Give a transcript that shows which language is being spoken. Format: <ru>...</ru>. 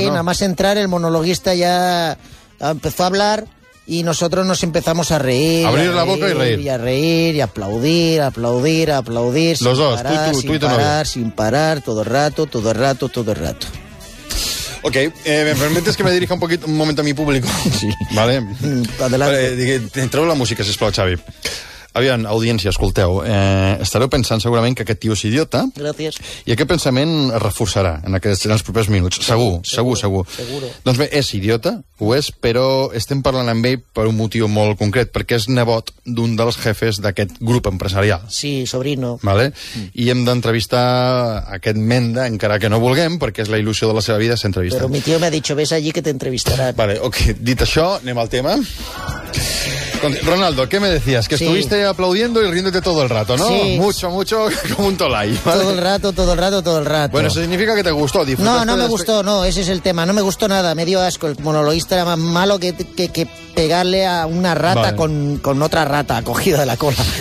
<es>Sí, nada más entrar el monologuista ya empezó a hablar y nosotros nos empezamos a reír. Abrir la boca y reír. Y a reír, y aplaudir. Los dos, parar, tú y tu novia. Sin parar, todo el rato. Ok, ¿me permites que me dirija un momento a mi público? Sí. Vale. Adelante.</es> <ca>Vale, entreu la música, sisplau, Xavi. Aviam, audiència, escolteu. Estareu pensant segurament que aquest tio és idiota. Gràcies. I aquest pensament es reforçarà en els propers minuts. Segur.</ca> <es>Seguro.</es> <ca>Doncs bé, és idiota, ho és, però estem parlant amb ell per un motiu molt concret, perquè és nebot d'un dels jefes d'aquest grup empresarial.</ca> <es>Sí, sobrino.</es> <ca>Vale? I hem d'entrevistar aquest menda, encara que no vulguem, perquè és la il·lusió de la seva vida, s'entrevista. Però mi tio m'ha dit, ves allí que t'entrevistaran. Vale, ok. Dit això, anem al tema. Ronaldo,</ca> <es>¿qué me decías? Que sí, estuviste aplaudiendo y riéndote todo el rato, ¿no? Sí. Mucho, como un tolai, ¿vale? Todo el rato. Bueno, eso significa que te gustó. No, ese es el tema. No me gustó nada, me dio asco. El monologuista era más malo que pegarle a una rata, vale, con otra rata cogida de la cola.</es>